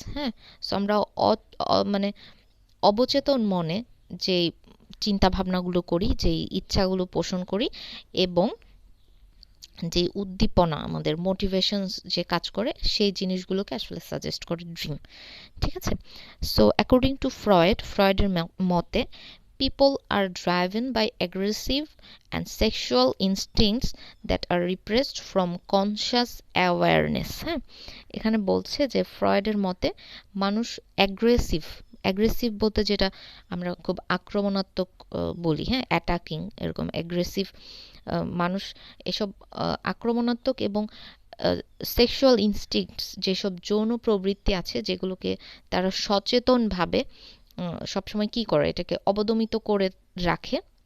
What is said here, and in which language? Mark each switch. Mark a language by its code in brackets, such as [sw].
[bn] হ্যাঁ, সো আমরা মানে অবচেতন মনে যে চিন্তা ভাবনাগুলো করি, যেই ইচ্ছাগুলো পোষণ করি, এবং যে উদ্দীপনা, আমাদের মোটিভেশনস যে কাজ করে, সেই জিনিসগুলোকে আসলে সাজেস্ট করে ড্রিম। ঠিক আছে? [en] so according to [bn] ফ্রয়েডের মতে [en] people are driven by aggressive and sexual instincts that are repressed from conscious awareness। [bn] হ্যাঁ, এখানে বলছে যে ফ্রয়েডের মতে মানুষ অ্যাগ্রেসিভ বলতে যেটা আমরা খুব আক্রমণাত্মক বলি, হ্যাঁ, অ্যাটাকিং, এরকম অ্যাগ্রেসিভ মানুষ এসব আক্রমণাত্মক এবং সেক্সুয়াল ইনস্টিংক্টস, যেসব যৌন প্রবৃত্তি আছে যেগুলোকে তারা সচেতনভাবে সবসময় কি করে, এটাকে অবদমিত করে রাখে।